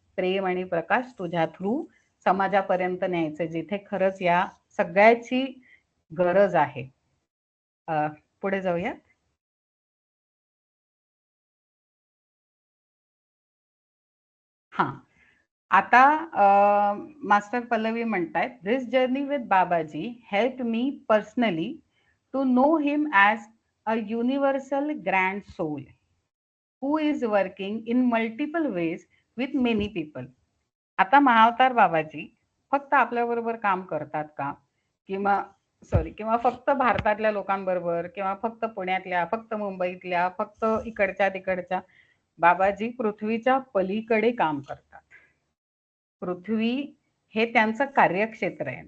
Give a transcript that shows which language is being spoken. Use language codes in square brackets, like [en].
[mr] प्रेम आणि प्रकाश तुझ्या थ्रू समाजापर्यंत न्यायचं, जिथे खरंच या सगळ्याची गरज आहे. पुढे जाऊयात. हां. आता मास्टर पल्लवी म्हणतायत, [en] This journey with Babaji help me personally to know him as a universal grand soul who is working in multiple ways with many people. [mr] आता महाअवतार बाबाजी फक्त आपल्याबरोबर काम करतात का? किंवा फक्त भारतातल्या लोकांबरोबर, किंवा फक्त पुण्यातल्या, फक्त मुंबईतल्या, फक्त इकडच्या तिकडच्या? बाबाजी पृथ्वीच्या पलीकडे काम करतात. पृथ्वी हे त्यांचं कार्यक्षेत्र आहे.